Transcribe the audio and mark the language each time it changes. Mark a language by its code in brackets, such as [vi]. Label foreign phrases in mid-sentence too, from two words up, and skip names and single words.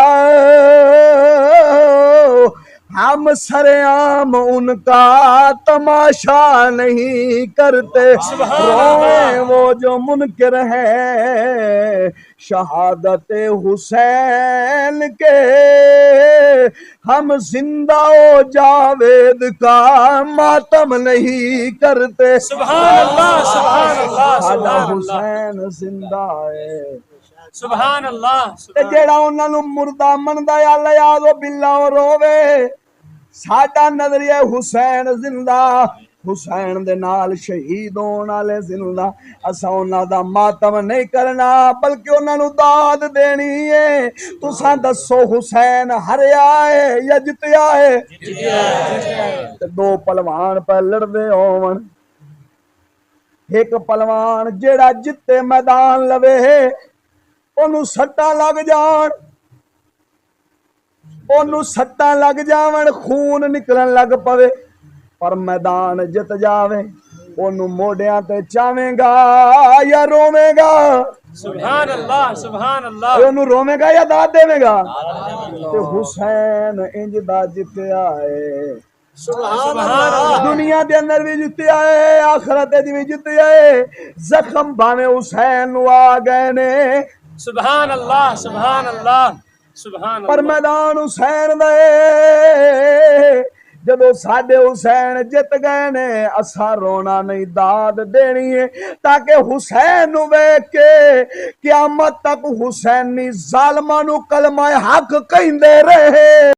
[ur] ہم سرعام ان کا تماشا نہیں کرتے، روئیں وہ جو منکر ہے شہادت حسین کے، ہم زندہ و جاوید کا ماتم نہیں کرتے، [ar] سبحان اللہ سبحان اللہ [pa] ساڈا [ar] سبحان اللہ [pa] حسین زندہ ہے۔ [ar] سبحان اللہ [pa] تے جیڑا انہاں نو مردہ مندا یا [ar] لیاذ باللہ [pa] رووے، ساڈا نظریہ حسین زندہ، حسین دے نال شہید ہون والے زندہ، اساں انہاں دا ماتم نہیں کرنا بلکہ انہاں نو داد دینی ہے۔ تساں دسو حسین ہریا ہے یا جتیا ہے؟ تے دو پلوان پہ لڑدے ہون، ایک پلوان جیڑا جتے میدان لوے اونوں سٹاں لگ جان، اونوں سٹاں لگ جاون خون نکلن لگ پوے، پر میدان جت جاوے اونوں موڈیاں تے چاویں گا یا روویں گا؟ [ar] سبحان اللہ سبحان اللہ۔ [pa] اونوں روویں گا یا داد دے گا؟ تے حسین انج دا جتیا ہے، [ar] سبحان اللہ۔ [pa] دنیا دے اندر بھی جتیا ہے آخرت وچ بھی جتیا ہے، زخم بھاویں حسین نو آ گئے نے [ar] سبحان اللہ سبحان اللہ سبحان [pa] پر [ar] اللہ۔ [pa] میدان حسین دے جدو ساڈے حسین جت گئے نے اساں رونا نہیں داد دینی ہے، تاکہ حسین نو ویکھ کے قیامت تک حسینی ظالماں نو کلمہ حق کہندے رہے۔